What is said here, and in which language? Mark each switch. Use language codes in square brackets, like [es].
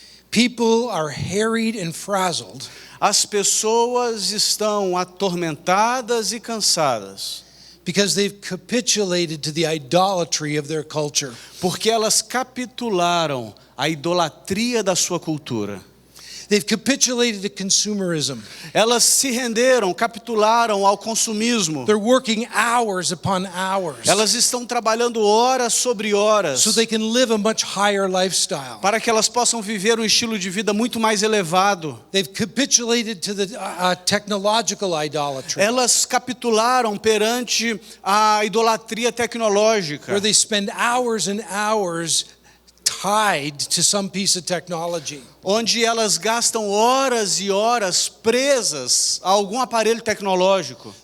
[en] people are harried and frazzled [pt] as pessoas estão atormentadas e cansadas [en] because they've capitulated to the idolatry of their culture. [pt] porque elas capitularam à idolatria da sua cultura. [en] They've capitulated to consumerism. [pt] Elas se renderam, capitularam ao consumismo. [en] They're working hours upon hours [pt] Elas estão trabalhando horas sobre horas [en] so they can live a much higher lifestyle. [pt] para que elas possam viver um estilo de vida muito mais elevado. [en] They've capitulated to the technological idolatry, [pt] Elas capitularam perante a idolatria tecnológica, [en] where they spend hours and hours tied to some piece of technology. [pt] onde elas gastam horas e horas presas a algum aparelho tecnológico.